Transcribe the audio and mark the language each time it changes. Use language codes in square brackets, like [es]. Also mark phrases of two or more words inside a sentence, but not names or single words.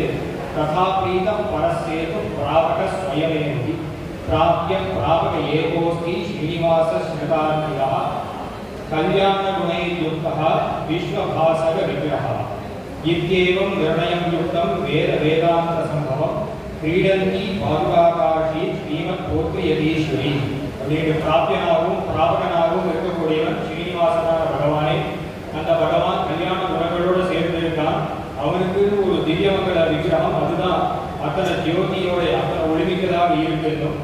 [sa] तथा प्रीतः परस्येतु प्रापकः स्वयमेति। प्राप्य प्रापक एकोऽस्ति श्रीनिवासश्रितार्थितः। कल्याणगुणैर्युक्तः विश्वभासकविग्रहः। इत्येवं निर्णयं युक्तं वेदान्तसम्भवं क्रीडन्ती [ta] பாதுகாகாட்சி ஸ்ரீமத்போத்ரியதீஸ்வரி அப்படின்னு பிராப்தியனாகவும் பிராபகனாகவும் இருக்கக்கூடியவன் ஸ்ரீனிவாசனான பகவானே. அந்த பகவான் கல்யாண குணங்களோடு சேர்ந்திருக்கான். அவனுக்கு ஒரு திவ்யமங்கல விக்கிரகம், அதுதான் அத்தனை ஜோதியோட அத்தனை ஒளிமிக்கதாக இருக்கணும்.